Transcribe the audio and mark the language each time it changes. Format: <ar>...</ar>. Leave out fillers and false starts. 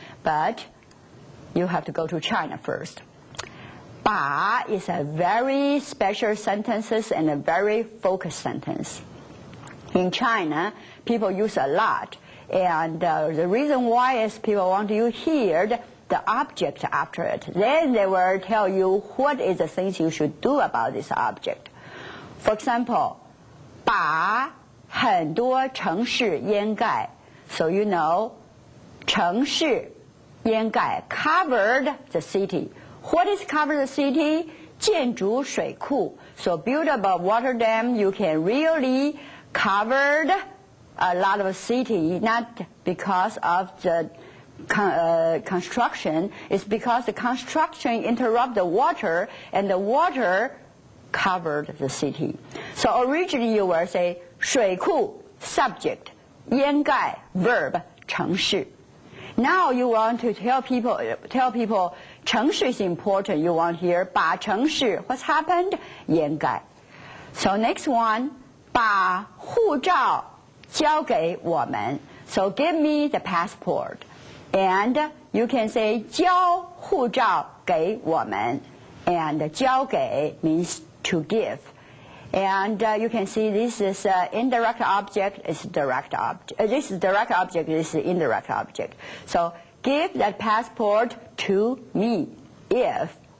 <en>But you have to go to China first. 把 is a very special sentence and a very focused sentence. In China, people use a lot. And the reason why is people want you to hear the object after it. Then they will tell you what is the things you should do about this object. For example,</en> <zh>把很多城市掩盖.</zh> <en>So you know, 城市掩盖 covered the city. What is covered the city?</en> <zh>建筑水库.</zh> <en>So build up a water dam, you can really cover a lot of city, not because of the construction. It's because the construction interrupt the water, and the water covered the city. So originally you will say 水库 subject, 掩盖 verb, 城市. Now you want to tell people 城市 is important. You want here</en> <zh>把城市</zh> <en>what's happened?</en> <zh>掩盖.</zh> <en>So next one</en> <zh>把护照交给我们.</zh> <en>So give me the passport. And you can say</en> <zh>交护照给我们.</zh> <en>And 交给 means to give. And you can see this is indirect object, it's direct object. This is direct object, this is indirect object. So give that passport to me if.</en>